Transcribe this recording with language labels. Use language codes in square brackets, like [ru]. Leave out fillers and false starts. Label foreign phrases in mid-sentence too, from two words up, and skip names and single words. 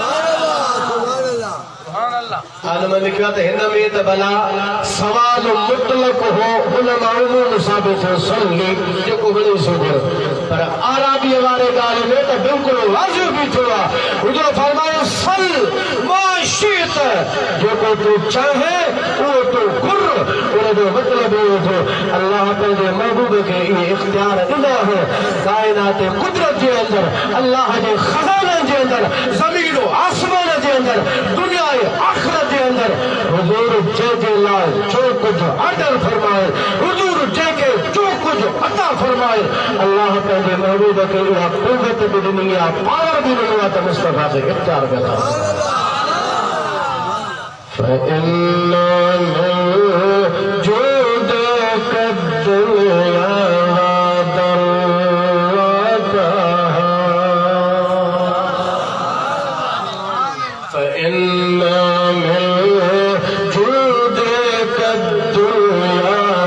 [sd] आलम लिखियो त हिन में त भला सवाल मुतलक हो हुन माण्हू साबित हो सल्ली जेको वणे सो पर आराबीअ वारे ॻाल्हि में त बिल्कुलु वाज़िब बि थियो आहे हुजूर फरमायो सल मां शीत जो को तू चाहे वो तू खुर उनजो मतलब इहो थो अल्लाह पंहिंजे महबूब खे इहे इख्तियार ॾिना हो काइनात कुदरत जे अंदर अल्लाह जे खज़ाने जे अंदर ज़मीन आसमान जे अंदर दुनिया आख़िरत जे अंदर हुजूर जंहिंजे लाइ जो कुझु ऑर्डर फरमाए हुजूर जंहिंखे जो कुझु अता फरमाए अल्लाह पंहिंजे महबूब खे इहा क़ुव्वत बि ॾिनी आहे पावर बि ॾिनो आहे त मुस्तफ़ा खे इख्तियार कंदा [ar] فإن جودك الدنيا وضرتها فإن من جودك الدنيا